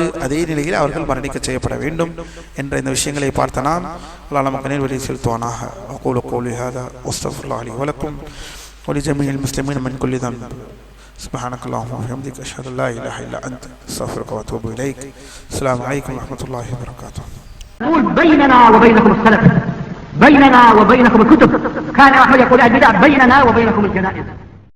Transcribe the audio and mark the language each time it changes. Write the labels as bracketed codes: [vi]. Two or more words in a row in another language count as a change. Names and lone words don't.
[ta] அதே நிலையில் அவர்கள் மரணிக்க செய்யப்பட வேண்டும் என்ற இந்த விஷயங்களை பார்த்த நாம் அல்லாஹ் நமக்கு நேர்வழி செலுத்துவானாக. [ar] أقول قولي هذا وأستغفر الله لي ولكم ولجميع المسلمين من كل ذنب. سبحانك اللهم وبحمدك أشهد أن لا إله إلا أنت أستغفرك وأتوب إليك. السلام عليكم ورحمة الله وبركاته. بيننا وبينكم السلف بيننا وبينكم الكتب. كان أحمد يقول البدع بيننا وبينكم الجنائز.